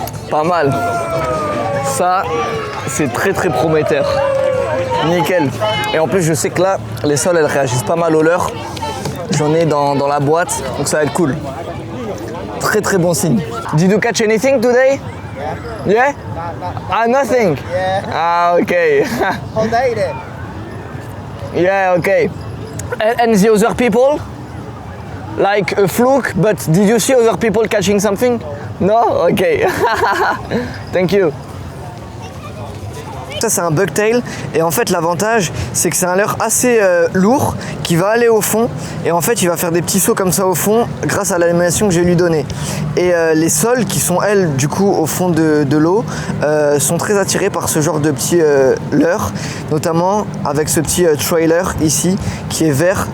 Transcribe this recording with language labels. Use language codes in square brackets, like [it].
[fr] Pas mal. Ça, c'est très très prometteur. Nickel. Et en plus, je sais que là, les sols, elles réagissent pas mal au leurre. J'en ai dans la boîte, donc ça va être cool. Très très bon signe. [en] Did you catch anything today? Yeah? Ah, nothing? Yeah. Ah, okay. Whole day then. Yeah, okay. And the other people? Like a fluke, but did you see other people catching something? No? Okay. Thank you. [fr] Ça c'est un bucktail et en fait l'avantage c'est que c'est un leurre assez lourd qui va aller au fond et en fait il va faire des petits sauts comme ça au fond grâce à l'animation que j'ai lui donnée. Et les sols qui sont elles du coup au fond de l'eau sont très attirés par ce genre de petits leurres, notamment avec ce petit trailer ici qui est vert.